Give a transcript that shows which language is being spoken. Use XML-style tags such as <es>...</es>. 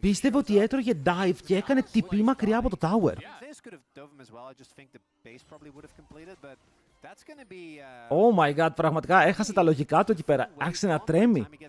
<el>Πίστευε ότι έτρωγε dive και έκανε TP μακριά από το tower.</el> <en>This could have dove him as well. I just think the base probably would have completed, but that's gonna be Oh my god,</en> <el>πραγματικά έχασε τα λογικά του εκεί πέρα. Άρχισε να τρέμει.</el>